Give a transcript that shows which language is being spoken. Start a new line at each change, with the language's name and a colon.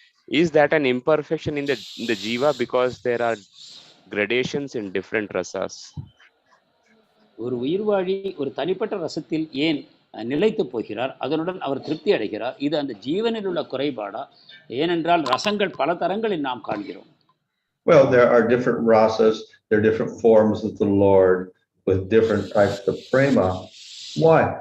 English: Is that an imperfection in the jiva because there are gradations in different rasas?
Tamil: ஒரு உயிர்வாழி ஒரு தனிப்பட்ட ரசத்தில் ஏன் நிலைத்து போகிறார், அதனுடன் அவர் திருப்தி அடைகிறார், இது அந்த ஜீவனில் உள்ள குறைபாடா? ஏனென்றால் ரசங்கள் பல தரங்களில் நாம் காண்கிறோம்.
English: Well, there are different rasas, there are different forms of the Lord with different types of prema. Why?